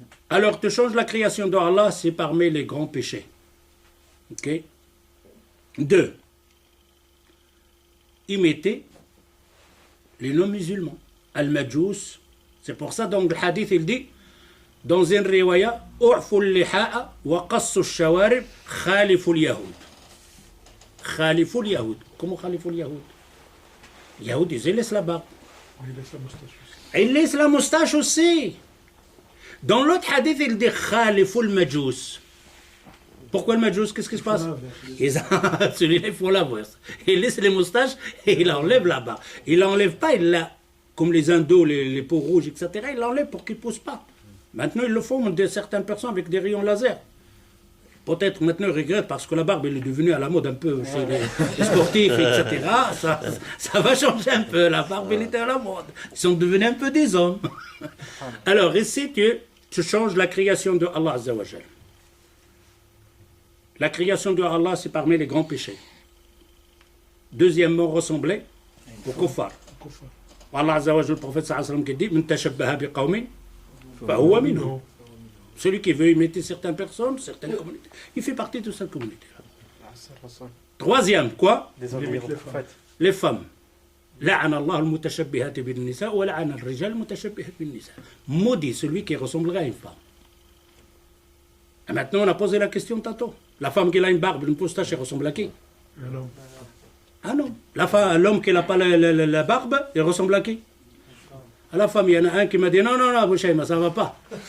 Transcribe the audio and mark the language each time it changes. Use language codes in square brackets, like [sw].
[fr] Alors, tu changes la création de Allah, c'est parmi les grands péchés. Ok? 2. Imiter les non-musulmans. Al-Majous. C'est pour ça, donc, le hadith, il dit Dans une riwaya, [ar] أعفوا اللحاء وقصوا الشوارب خالفوا اليهود. خالفوا اليهود. [fr] Comment [ar] خالفوا اليهود? [fr] Les Yahoud, ils laissent la barbe. Il laisse la moustache aussi. Ils laissent la moustache aussi. Dans l'autre hadith, il dit [ar] خالفوا المجوس. [fr] Pourquoi le majous? Qu'est-ce qui se passe? Celui-là, il faut l'avoir. Il laisse les moustaches et il enlève la barbe. Il l'enlève pas, il l'a, comme les indos, les peaux rouges, etc. Il l'enlève pour qu'il ne pousse pas. Maintenant, ils le font de certaines personnes avec des rayons laser. Peut-être maintenant, ils regrettent parce que la barbe elle est devenue à la mode un peu chez les sportifs, etc. Ça va changer un peu. La barbe, elle était à la mode. Ils sont devenus un peu des hommes. Alors, ici, tu changes la création de Allah Azza wa Jal. La création de Allah, c'est parmi les grands péchés. Deuxièmement, ressembler au kuffar. Allah Azza wa Jal, le prophète sallallahu alayhi wa sallam qui dit « [ar] Min tashabbaha bi qawmin, fa huwa minhum [fr] » Celui qui veut imiter certaines personnes, certaines communautés, il fait partie de cette communauté. Troisième, quoi? Les femmes. [ar] لعن الله المتشبهات بالنساء ولعن الرجال المتشبهات بالنساء. [fr] Maudit celui qui ressemblerait à une femme. Et maintenant, on a posé la question tantôt. La femme qui a une barbe, une moustache, elle ressemble à qui? Ah non. L'homme qui n'a pas la barbe, il ressemble à qui? À la femme, il y en a un qui m'a dit non, Bouchaïma, ça ne va pas.